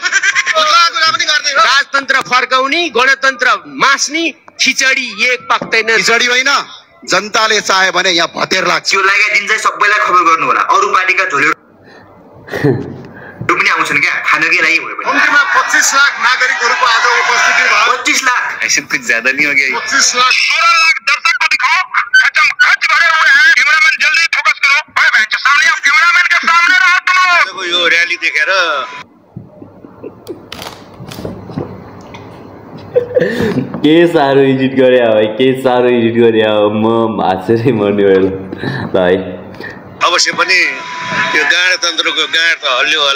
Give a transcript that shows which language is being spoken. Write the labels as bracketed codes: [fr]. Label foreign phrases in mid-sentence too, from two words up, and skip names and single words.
[ne] भुत्ला कुरा पनि गर्दै हो। राजतन्त्र फर्काउने, गणतन्त्र मास्ने, खिचडी एक पाक्दैन। खिचडी होइन, जनताले चाहे भने यहाँ भतेर लाग्छ। त्यो लागेको दिन चाहिँ सबैलाई खबर गर्नु होला। अरु पार्टीका झोलेहरू पनि आउँछन् क्या खानकै लागि भयो भने। कम्तीमा 25 लाख नागरिकहरूको आज उपस्थिति भयो। [hi] 25 लाख ऐसे कुछ ज्यादा नहीं हो गया? 25 लाख 16 लाख दर्शक को दिखाओ। खत्म खच भरे हुए हैं। कैमरामैन जल्दी फोकस करो। भाई बहन के सामने, आप कैमरामैन के सामने रहो तुम। [ne] देखो यो रैली देखेर के साह्रो एडिट गरे भाइ, के साह्रो एडिट गरे। म हाँसेरै मर्ने भयो भाइ। अवश्य पनि त्यो गणतन्त्रको गाँड त हल्लियो होला।